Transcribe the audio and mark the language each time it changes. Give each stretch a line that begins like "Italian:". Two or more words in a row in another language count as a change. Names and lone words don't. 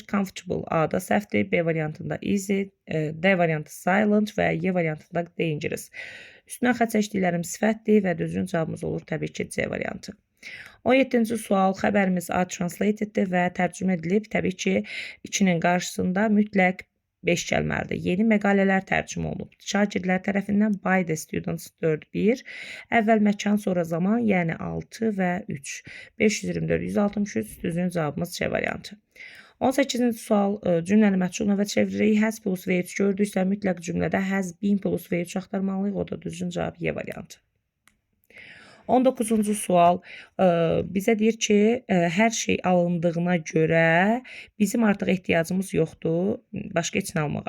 Azerbaijani: Comfortable A-da səhvdir, B variantında easy, D variantı silent və Y variantında dangerous. Üstünə xətt çəkdiklərim sifətdir və düzgün cavabımız olur təbii ki, C variantı. 17-ci sual xəbərimiz A translated-dir və tərcümə edilib. Təbii ki, 2-nin qarşısında mütləq 5 gəlməlidir. Yeni məqalələr tərcümə olunub. Şagirdlər tərəfindən
English: by the students
Azerbaijani: 4-1. Əvvəl məkan, sonra zaman, yəni 6 və 3. 524, 163, düzgün cavabımız C variantı. 18-ci sual cümləni məchul növə çeviririk.
English: Has plus verb
Azerbaijani: gördüksə mütləq cümlədə
English: has been plus verb
Azerbaijani: axtarmalıyıq. O da düzgün cavab Y variantı. 19-cu sual bizə deyir ki, hər şey alındığına görə bizim artıq ehtiyacımız yoxdur başqa heç nə almağa.